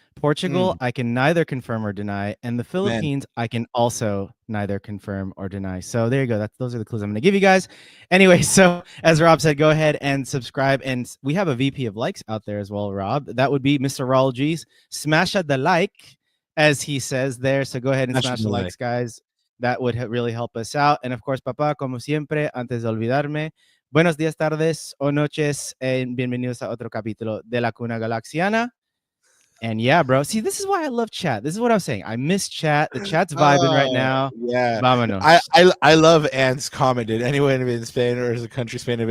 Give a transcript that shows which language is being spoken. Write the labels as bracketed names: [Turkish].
[English] Portugal, I can neither confirm or deny. And the Philippines, I can also neither confirm or deny. So there you go. Those are the clues I'm going to give you guys. Anyway, so as Rob said, go ahead and subscribe. And we have a VP of likes out there as well, Rob. That would be Mr. Raul G's. Smash the like, as he says there. So go ahead and smash the likes, guys. That would really help us out. And of course, [Spanish] papá, como siempre, antes de olvidarme, buenos días, tardes o noches, and bienvenidos a otro capítulo de La Cuna Galaxiana. [English] And yeah, bro. See, this is why I love chat. This is what I'm saying. I miss chat. The chat's vibing right now. Yeah. [Spanish] Vámonos. [English] I love Ant's comment. Did anyone in Spain, or is the country Spain?